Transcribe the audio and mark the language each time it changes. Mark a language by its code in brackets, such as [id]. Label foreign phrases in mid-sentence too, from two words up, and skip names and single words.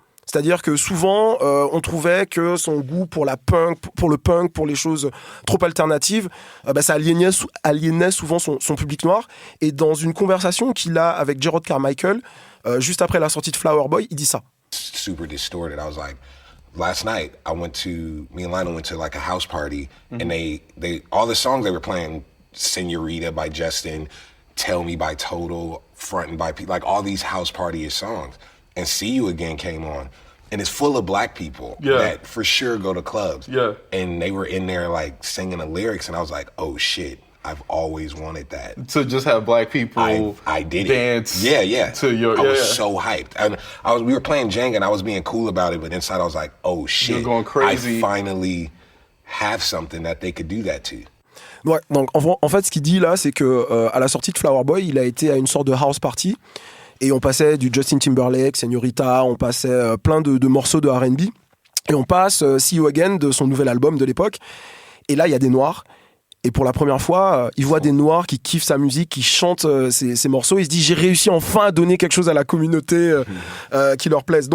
[fr] C'est-à-dire que souvent, on trouvait que son goût pour le punk, pour les choses trop alternatives, ça aliénait souvent son public noir. Et dans une conversation qu'il a avec Jerrod Carmichael, juste après la sortie de Flower Boy, il dit ça. [en] Super distorted. I was like, last night me and Lionel went to like a house party, and they all the songs they were playing, Senorita by Justin, Tell Me by Total, Frontin' by Pete, like all these house party songs. And See You Again came on, and it's full of black people that for sure go to clubs. Yeah. And they were in there like singing the lyrics, and I was like, oh shit, I've always wanted that. To just have black people I did dance. It. Yeah. To your, I was so hyped. And we were playing Jenga, and I was being cool about it, but inside I was like, oh shit, you're going crazy. I finally have something that they could do that to. [fr] Ouais, donc en fait, ce qu'il dit là, c'est que à la sortie de Flower Boy, il a été à une sorte de [en] house party [fr] et on passait du Justin Timberlake, Señorita, on passait plein de morceaux de R&B et on passe See You Again de son nouvel album de l'époque. Et là, il y a des noirs. Et pour la première fois, il voit des noirs qui kiffent sa musique, qui chantent ses morceaux. Il se dit, j'ai réussi enfin à donner quelque chose à la communauté qui leur plaise.